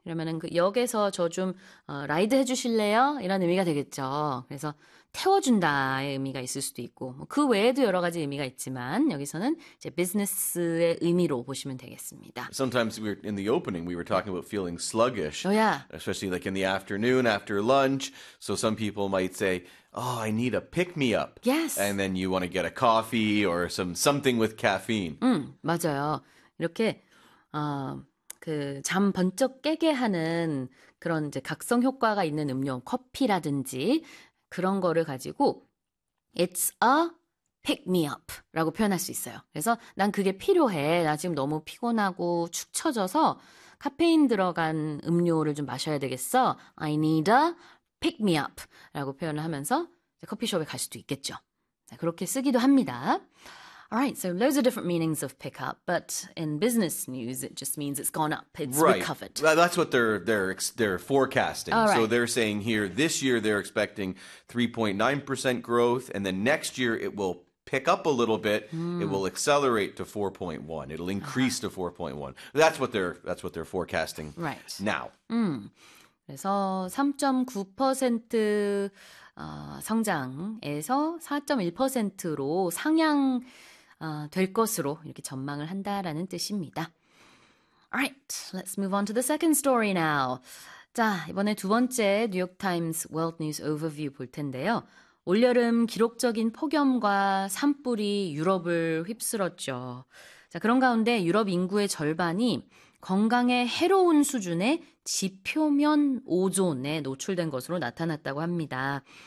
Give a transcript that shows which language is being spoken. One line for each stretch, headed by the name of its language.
Korean: 이러면은 그 역에서 저 좀, 라이드 해주실래요? 이런 의미가 되겠죠. 그래서 태워준다의 의미가 있을 수도 있고, 뭐그 외에도 여러 가지 의미가 있지만, 여기서는 이제 비즈니스의 의미로 보시면 되겠습니다.
English: Sometimes we were in the opening, we were talking about feeling sluggish,
Korean: 야.
English: especially like in the afternoon after lunch. So some people might say, oh, I need a pick-me-up. Yes. And then you want to get a coffee or something with caffeine.
Korean: 맞아요. 이렇게 잠 번쩍 깨게 하는 그런 이제 각성 효과가 있는 음료, 커피라든지 그런 거를 가지고
English: It's a pick me up
Korean: 라고 표현할 수 있어요. 그래서 난 그게 필요해. 나 지금 너무 피곤하고 축 처져서 카페인 들어간 음료를 좀 마셔야 되겠어.
English: I need a pick me up
Korean: 라고 표현을 하면서 커피숍에 갈 수도 있겠죠. 자, 그렇게 쓰기도 합니다.
English: Alright, so loads of different meanings of pick up, but in business news, it just means it's gone up, it's Right. That's what they're forecasting. So Alright. they're saying here this year they're expecting 3.9% growth, and then next year it will pick up a little bit. It will accelerate to 4.1. It'll increase to 4.1. That's what they're forecasting Right. now.
Korean: 그래서 3.9% 성장에서 4.1%로 상향 될 것으로 이렇게 전망을 한다라는 뜻입니다.
English: Alright, let's move on to the second story now.
Korean: 자, 이번에 두 번째 뉴욕 타임스 월드 뉴스 오버뷰 볼 텐데요. 올여름 기록적인 폭염과 산불이 유럽을 휩쓸었죠. 자, 그런 가운데 유럽 인구의 절반이 건강에 해로운 수준의 지표면 오존에 노출된 것으로 나타났다고 합니다.